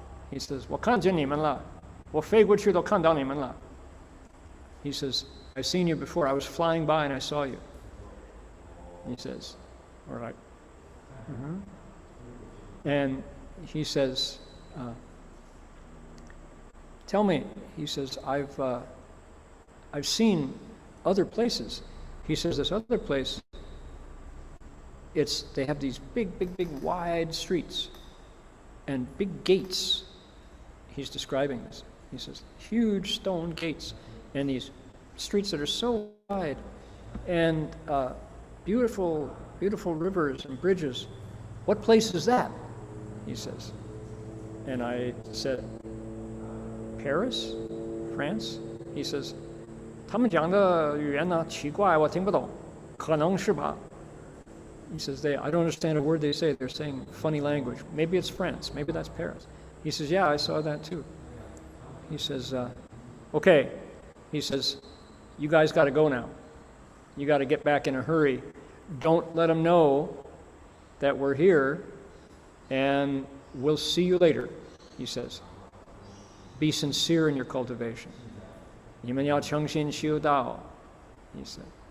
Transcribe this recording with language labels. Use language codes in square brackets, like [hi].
[en] He says, [zh] 我看见你们了.我飞过去都看到你们了. [en] He says, I've seen you before. I was flying by and I saw you. He says, we're like, And he says, tell me, he says, I've seen other places. He says, this other place, they have these big wide streets and big gates. He's describing this. He says, huge stone gates and these streets that are so wide and beautiful rivers and bridges. What place is that? He says. And I said, Paris? France? He says, [zh] 他们讲的语言呢奇怪，我听不懂，可能是吧? [en] He says, I don't understand a word they say. They're saying funny language. Maybe it's France. Maybe that's Paris. He says, yeah, I saw that too. He says, okay. He says, you guys got to go now. You got to get back in a hurry. Don't let them know that we're here, and we'll see you later, he says. Be sincere in your cultivation. [zh] 你们要诚心修道, [en] he said.